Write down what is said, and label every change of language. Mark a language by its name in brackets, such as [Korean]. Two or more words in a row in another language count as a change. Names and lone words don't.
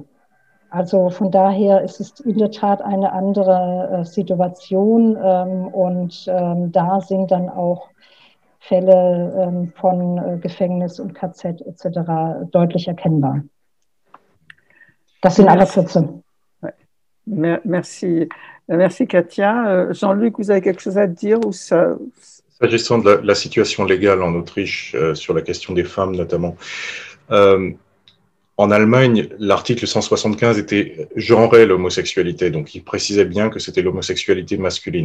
[German] Also von daher ist es in der Tat eine andere Situation und da sind dann auch Fälle von Gefängnis und KZ etc. deutlich erkennbar. Das in aller Kürze. [French] Merci. Merci Katia. Jean-Luc, vous avez quelque chose à dire ou ça... S'agissant de la situation légale en Autriche, sur la question des femmes notamment, en Allemagne, l'article 175 genrait l'homosexualité, donc il précisait bien que c'était l'homosexualité masculine.